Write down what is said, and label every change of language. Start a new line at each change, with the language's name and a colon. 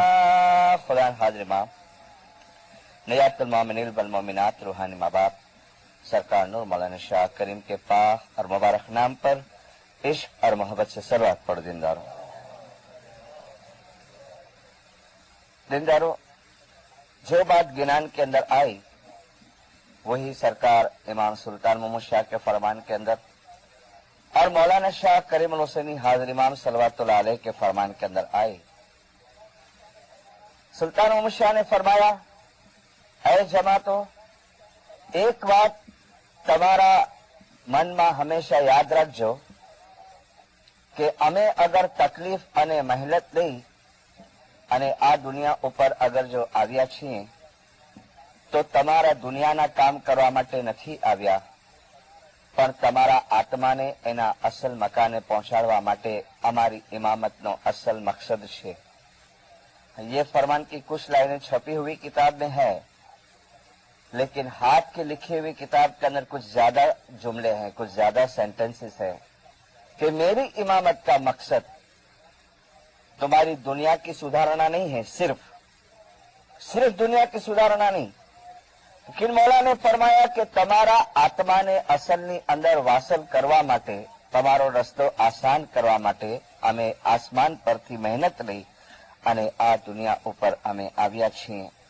Hindi: खुदा हाजिर माँ नयातुल मोमिनीन वल मोमिनात रूहानी माँ बाप सरकार नूर मौलाना शाह करीम के पाक और मुबारक नाम पर इश्क और मोहब्बत से सलवात पढ़ दीनदारों, जो बात गिनान के अंदर आई वही सरकार इमाम सुल्तान मोहम्मद शाह के फरमान के अंदर और मौलाना शाह करीम अल हुसैनी हाजिर इमाम सलवातुल्लाह अलैह के फरमान के अंदर आई। सुल्तान मोहम्मद शाह ने फरमाया, ऐ जमातो, एक बात
Gujarati: તમારા મનમાં હંમેશા યાદ રાખજો કે અમે અગર તકલીફ અને મહેનત લઈ અને આ દુનિયા ઉપર અગર જો આવ્યા છીએ તો તમારા દુનિયાના કામ કરવા માટે નથી આવ્યા, પણ તમારા આત્માને એના અસલ મકાને પહોંચાડવા માટે અમારી ઇમામતનો અસલ મકસદ છે।
Hindi: ये फरमान की कुछ लाइनें छपी हुई किताब में है, लेकिन हाथ के लिखे हुई किताब के अंदर कुछ ज्यादा जुमले हैं, कुछ ज्यादा सेंटेंसेस हैं कि मेरी इमामत का मकसद तुम्हारी दुनिया की सुधारना नहीं है, सिर्फ दुनिया की सुधारना नहीं, लेकिन मौला ने फरमाया कि
Gujarati: તમારા આત્માને અસલની અંદર વાસલ કરવા માટે, તમારો રસ્તો આસાન કરવા માટે અમે આસમાન પરથી મહેનત લઈ અને આ દુનિયા ઉપર અમે આવ્યા છીએ।